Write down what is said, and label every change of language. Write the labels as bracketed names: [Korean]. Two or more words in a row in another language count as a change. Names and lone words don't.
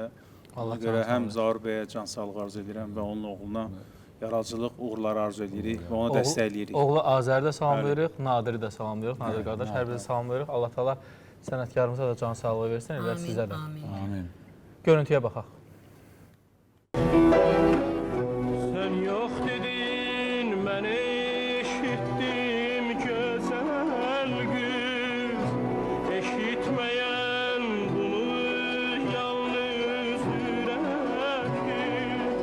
[Azerbaijani] Allah Ona can görə sağlığı həm Zaur bəyə can sağlığı arzu edirəm və onun oğluna yaradıcılıq uğurları arzu edirik və onu dəstəkləyirik. Oğlu Azəri də salamlayırıq, Nadiri də salamlayırıq. Nadir qardaş, hər birini salamlayırıq. Allah təala sənətkarımıza da can sağlığı versin, elə sizə də. Amin. Amin. Görüntüyə baxaq. [Turkish] Sen yok dedin, ben eşittim güzel kız. Eşitmeyen bunu yalnız yürektir.